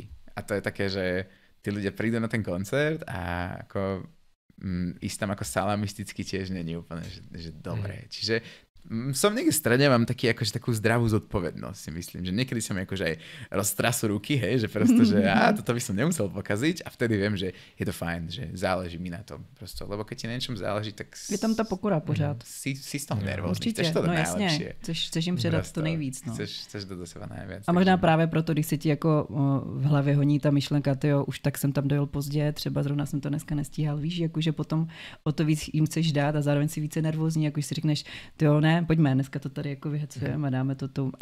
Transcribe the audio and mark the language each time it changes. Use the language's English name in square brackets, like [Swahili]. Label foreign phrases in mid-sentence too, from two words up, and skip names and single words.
[Slovak] A to je také, že tí ľudia prídu na ten koncert a ako ísť tam ako salamisticky tiež není úplne, že dobré. Čiže som niekde v strede, mám takú zdravú zodpovednosť, si myslím, že niekedy sa mi akože aj roztrasú ruky, hej, že prosto, že toto by som nemusel pokaziť a vtedy viem, že je to fajn, že záleží mi na tom prosto, lebo keď ti na niečom záleží, tak... [Czech] Je tam ta pokora pořád. [Slovak] Si z toho nervózny, chceš to najlepšie. [Czech] Chceš jim předat to nejvíc, no. [Slovak] Chceš to do seba najviac. [Czech] A možná právě proto, když se ti jako v hlavě honí ta myšlenka, tyjo, už tak jsem tam dojel pozdě, třeba zrovna jsem to dneska nestíhal, víš, jakože potom o to víc jim chceš dát a zároveň si více nervózní, jako si řekneš, tyjo, ne, pojďme, dneska to tady jako vyhecujeme a dáme to tu.